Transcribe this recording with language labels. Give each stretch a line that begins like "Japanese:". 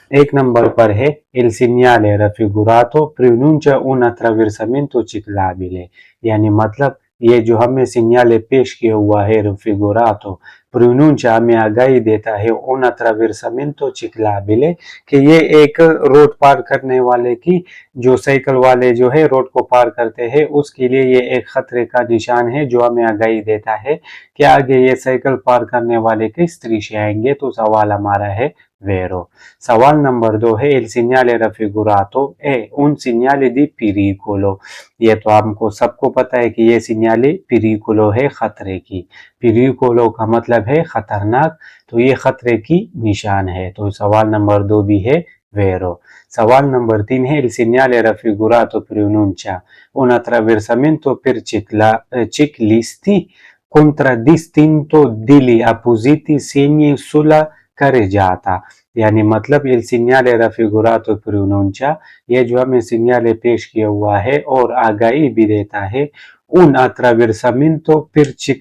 Hindi: 1 number पर है
Italian: il segnale raffigurato preannuncia un attraversamento ciclabile
Hindi: यानी मतलब ये जो हमें सिग्नल पेश किया हुआ है
Italian: रफिगुरातो प्रोनुंचा
Hindi: हमें आगाही देता है
Italian: उन अट्रावर्समेंटो चिक्लाबिले
Hindi: कि ये एक रोड पार करने वाले की जो साइकिल वाले जो है रोड को पार करते हैं उसके लिए ये एक खतरे का निशान है जो हमें आगाही देता है कि आगे ये साइकिल पार करने वाले किस तरीके आएंगे। तो सवाल हमारा है वेरो। सवाल नंबर 2 है
Italian: il segnale raffigurato è un segnale di pericolo।
Hindi: ये तो हमको सबको पता है कि ये सिग्नल पिरिकुलो है खतरे की। पिरिकुलो का मतलब है खतरनाक, तो ये खतरे की निशान है। तो सवाल नंबर 2 भी है वेरो। सवाल नंबर 3 है
Italian: il segnale raffigurato preannuncia un attraversamento per ciclisti contraddistinto degli appositi segni sulla carreggiata
Hindi: यानी मतलब
Italian: il segnale raffigurato preannuncia
Hindi: ये जो हमें सिग्नल पेश किया हुआ है और आगाही भी देता है
Italian: उन अट्रावर्समेंटो
Hindi: पर